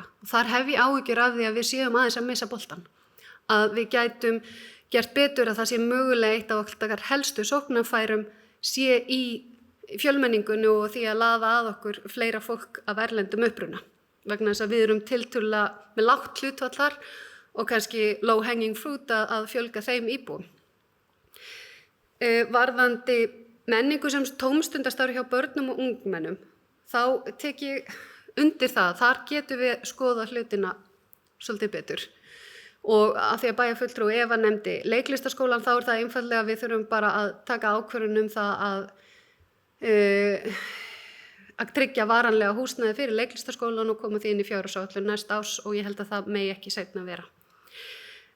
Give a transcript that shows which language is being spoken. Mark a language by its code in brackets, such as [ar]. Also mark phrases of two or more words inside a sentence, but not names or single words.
[is] Og þar hef ég áhyggjur af því að við séum aðeins að missa boltan. Að við gætum gert betur að það sé mögulega eitt af okkar helstu sóknarfærum sé í fjölmenningunni og því að laða að okkur fleira fólk af erlendum uppruna. Vegna þess að við erum tiltölulega með lágt hlutfall þar og kannski [en] low hanging fruit [is] að fjölga þeim íbúum. Varðandi menningu sem tómstundastarf hjá börnum og ungmennum, þá tek ég undir það, þar getum við skoða hlutina svolítið betur. Og að því að bæjarfulltrúi Eva nefndi leiklistaskólann, þá er það einfaldlega að við þurfum bara að taka ákvörðun það að tryggja varanlega húsnæði fyrir leiklistaskólan og koma því inn í fjárhagsáætlun næsta árs og ég held að það megi ekki seinna vera.